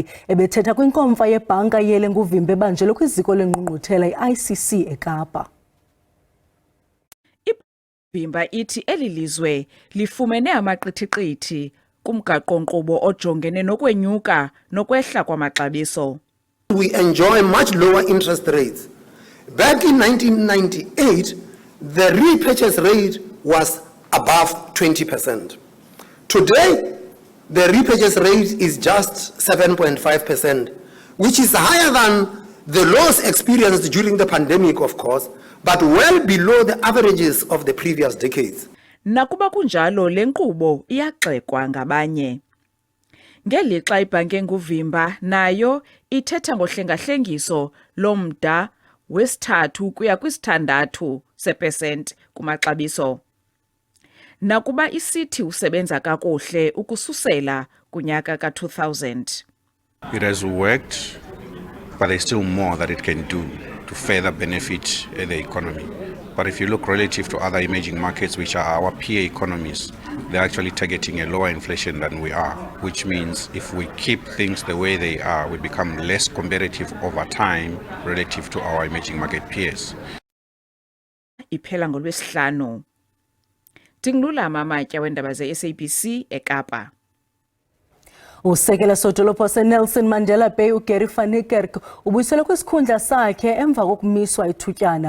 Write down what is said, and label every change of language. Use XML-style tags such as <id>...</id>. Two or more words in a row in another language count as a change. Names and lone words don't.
<xh>Ebethetha kwinkomfa yebhanka yele nguvimba ebanjelwe kwiziko lengqungquthela i-ICC eKapa. Ibhimba ithi eli lizwe lifumene amaqithiqithi kumgaqo-nkqubo ojongene nokwenyuka nokwehla kwamaxabiso.</xh> <en>We enjoy much lower interest rates. Back in 1998, the repurchase rate was above 20%. Today, the repurchase rate is just 7.5%, which is higher than the lows experienced during the pandemic, of course, but well below the averages of the previous decades.</en> <xh>Nakuba kunjalo le nkqubo iyagxekwa ngabanye. Ngelixa ibhanki enguvimba nayo ithetha ngohlengahlengiso lomda wesithathu ukuya kwisithandathu sepesenti kumaxabiso. Nakuba isithi usebenza kakuhle ukususela kunyaka ka-2000.</xh> <en>It has worked, but there's still more that it can do to further benefit the economy. But if you look relative to other emerging markets, which are our peer economies, they're actually targeting a lower inflation than we are, which means if we keep things the way they are, we become less competitive over time relative to our emerging market peers.</en> <xh>Iphela ngolwesihlanu. Tingulula Mamatya wendaba ze-SABC eKapa. Usekela sodolopho Nelson Mandela Bay uGary van Niekerk ubuyisela kwisikhundla sakhe emva kokumiswa ithutyana.</xh>